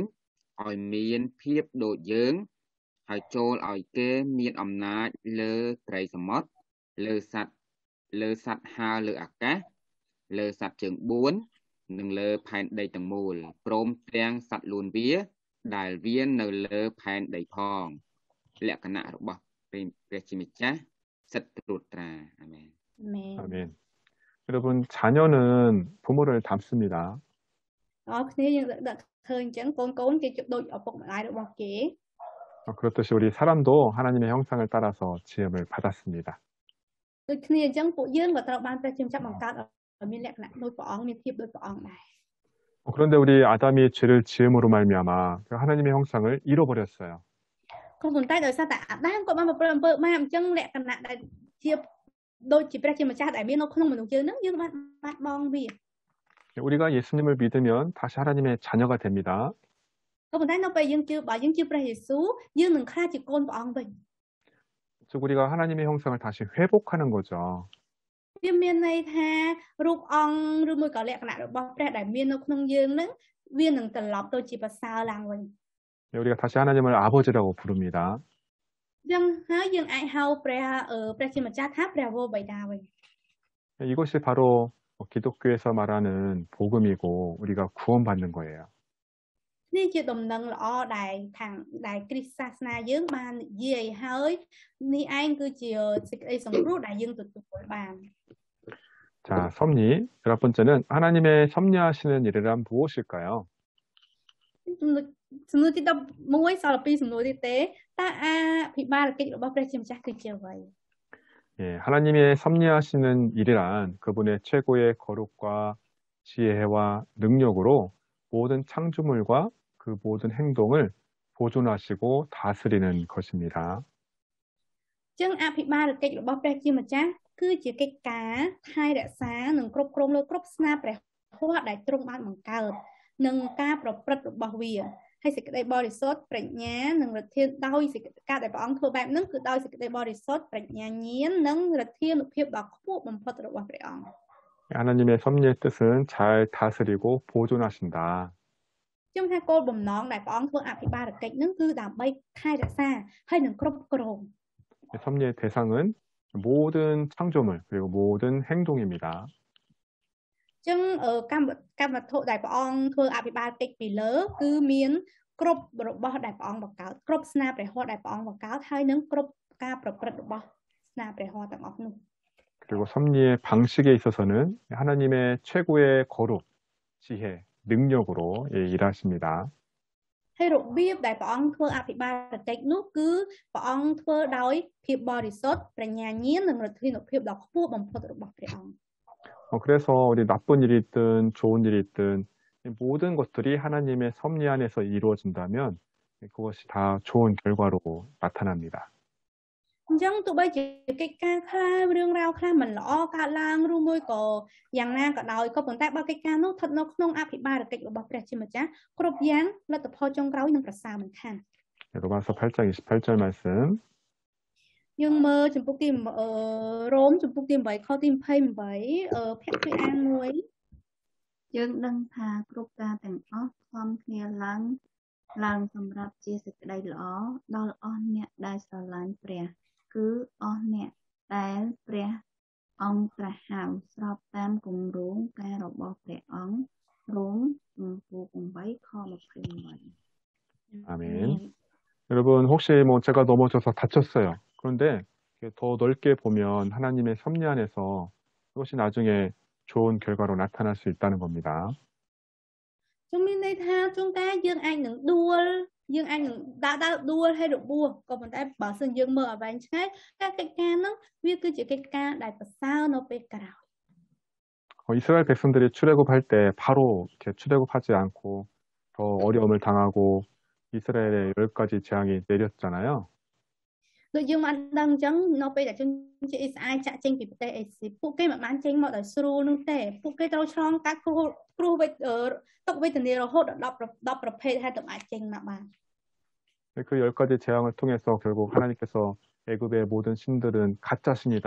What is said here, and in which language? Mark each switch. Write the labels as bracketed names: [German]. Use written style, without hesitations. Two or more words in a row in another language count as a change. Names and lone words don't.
[Khmer] ឲ្យមានភាពដូចយើងហើយចូលឲ្យគេមានអំណាចលើត្រីសមុទ្រលើសត្វហើរលើអាកាសលើសត្វជើង4និងលើផែនដីទាំងមូលព្រមទាំងសត្វលួនវាដែលវានៅលើផែនដីផងលក្ខណៈរបស់ព្រះជាម្ចាស់សិទ្ធិត្រួតត្រាអាមែន [Korean] 아멘. 여러분 자녀는 부모를 닮습니다. [Khmer] អរគ្នាយើងដាក់ឃើញអញ្ចឹងកូនគេជិតដូចឪពុកម្ដាយរបស់គេ [Korean] 그렇듯이 우리 사람도 하나님의 형상을 따라서 지음을 받았습니다. [Khmer] ដូចគ្នាអញ្ចឹងពួកយើងក៏ត្រូវបានព្រះជាម្ចាស់បង្កើតឲ្យមានលក្ខណៈដូចព្រះអង្គមានភាពដូចព្រះអង្គដែរ [Korean] 그런데 우리 아담이 죄를 지음으로 말미암아 하나님의 형상을 잃어버렸어요. [Khmer] ក៏ប៉ុន្តែដោយសារតែអាដាមក៏បានប្រព្រឹត្តអំពើបាបអញ្ចឹងលក្ខណៈដែលជាដូចជាព្រះជាម្ចាស់ដែលមាននៅក្នុងមនុស្សយើងនឹងយើងបានបាត់បង់វា [Korean] 우리가 예수님을 믿으면 다시 하나님의 자녀가 됩니다. [Khmer] ក៏ប៉ុន្តែនៅពេលយើងជឿព្រះយេស៊ូវយើងនឹងក្លាយជាកូនព្រះអង្គវិញ [Korean] 즉 우리가 하나님의 형상을 다시 회복하는 거죠. [Khmer] វាមានន័យថារូបអង្គឬមួយក៏លក្ខណៈរបស់ព្រះដែលមាននៅក្នុងយើងនឹងវានឹងត្រឡប់ទៅជាប្រសើរឡើងវិញ [Korean] 우리가 다시 하나님을 아버지라고 부릅니다. [Khmer] អញ្ចឹងហើយយើងអាចហៅព្រះជាម្ចាស់ថាព្រះវរបិតាវិញ [Korean] 이것이 바로 기독교에서 말하는 복음이고 우리가 구원받는 거예요. [Khmer] នេះជាដំណឹងល្អដែលគ្រីស្ទសាសនាយើងបាននិយាយហើយនេះឯងគឺជាសេចក្តីសង្គ្រោះដែលយើងទទួលបាន [Korean] 자, 섭리. 열 번째는 하나님의 섭리하시는 일이란 무엇일까요? [Khmer] សំណួរទី11សល់2សំណួរទៀតទេតើអភិបាលកិច្ចរបស់ព្រះជាម្ចាស់គឺជាអ្វី [Korean] 예, 하나님의 섭리하시는 일이란 그분의 최고의 거룩과 지혜와 능력으로 모든 창조물과 그 모든 행동을 보존하시고 다스리는 것입니다. [Khmer] ចឹងអភិបាលកិច្ចរបស់ព្រះជាម្ចាស់គឺជាកិច្ចការថែរក្សានិងគ្រប់គ្រងលើគ្រប់ស្នាព្រះហស្ថដែលទ្រង់បានបង្កើតនិងការប្រព្រឹត្តរបស់វាហើយសេចក្តីបរិសុទ្ធប្រាជ្ញានិងឫទ្ធាដោយសេចក្តីការដែលព្រះអង្គធ្វើបែបហ្នឹងគឺដោយសេចក្តីបរិសុទ្ធប្រាជ្ញាញាណនិងឫទ្ធានុភាពដ៏ខ្ពស់បំផុតរបស់ព្រះអង្គ [Korean] 하나님의 섭리의 뜻은 잘 다스리고 보존하신다. [Khmer] ខ្ញុំថាគោលបំណងដែលព្រះអង្គធ្វើអភិបាលកិច្ចហ្នឹងគឺដើម្បីថែរក្សាហើយនឹងគ្រប់គ្រង [Korean] 섭리의 대상은 모든 창조물 그리고 모든 행동입니다. [Khmer] ចឹងកម្មវត្ថុដែលព្រះអង្គធ្វើអភិបាលកិច្ចពីលើគឺមានគ្រប់របស់ដែលព្រះអង្គបង្កើតគ្រប់ស្នាព្រះហស្ថដែលព្រះអង្គបង្កើតហើយនឹងគ្រប់ការប្រព្រឹត្តរបស់ស្នាព្រះហស្ថទាំងអស់នោះ [Korean] 그리고 섭리의 방식에 있어서는 하나님의 최고의 거룩 지혜, 능력으로 일하십니다. [Khmer] ហើយរបៀបដែលព្រះអង្គធ្វើអភិបាលកិច្ចនោះគឺព្រះអង្គធ្វើដោយភាពបរិសុទ្ធប្រាជ្ញាញាណនិងឫទ្ធានុភាពដ៏ខ្ពស់បំផុតរបស់ព្រះអង្គ [Korean] 그래서 우리 나쁜 일이 있든 좋은 일이 있든 모든 것들이 하나님의 섭리 안에서 이루어진다면 그것이 다 좋은 결과로 나타납니다. [Khmer] អញ្ចឹងទោះបីជាកិច្ចការខ្លះរឿងរ៉ាវខ្លះមិនល្អកើតឡើងឬមួយក៏យ៉ាងណាក៏ដោយក៏ប៉ុន្តែបើកិច្ចការនោះស្ថិតនៅក្នុងអភិបាលកិច្ចរបស់ព្រះជាម្ចាស់គ្រប់យ៉ាងលទ្ធផលចុងក្រោយនឹងប្រសើរមិនខាន [Korean] 로마서 8장 28절 말씀. [Khmer] យើងមើលចំពុកទីរ៉ូមចំពុកទី8ខទី28ភគ្គទីអានមួយ យើងដឹងថាគ្រប់ការទាំងអស់ខំគ្នាឡើងសម្រាប់ជាសេចក្តីល្អដល់អស់អ្នកដែលស្រឡាញ់ព្រះគឺអស់អ្នកដែលព្រះអង្គត្រាស់ហៅស្របតាមគម្រោងការរបស់ព្រះអង្គរ៉ូមចំពុក8ខ28 [Korean] 아멘. 여러분 혹시 뭐 제가 넘어져서 다쳤어요. 그런데 더 넓게 보면 하나님의 섭리 안에서 그것이 나중에 좋은 결과로 나타날 수 있다는 겁니다. [Khmer] ជំនាញន័យថាជួនកាលយើងអាចនឹងដួលយើងអាចនឹងដើរដួលហើយរបួសក៏ប៉ុន្តែបើសិនយើងមើលឲ្យវែងឆ្ងាយការកិច្ចការហ្នឹងវាគឺជាកិច្ចការដែលប្រសើរនៅពេលក្រោយ [Korean] 이스라엘 백성들이 출애굽할 때 바로 이렇게 출애굽하지 않고 더 어려움을 당하고 이스라엘에 10가지 재앙이 내렸잖아요. [Khmer] ដូចយើងបានដឹងអញ្ចឹងនៅពេលដែលជនជាតិអ៊ីស្រាអែលចាក់ចេញពីប្រទេសអេស៊ីពួកគេមិនបានចេញមកដោយស្រួលនោះទេពួកគេត្រូវឆ្លងកាត់គ្រោះទុក្ខវេទនារហូតដល់10ប្រភេទហើយទើបអាចចេញមកបាន [Korean] 그 10가지 재앙을 통해서 결국 하나님께서 애굽의 모든 신들은 가짜 신이다.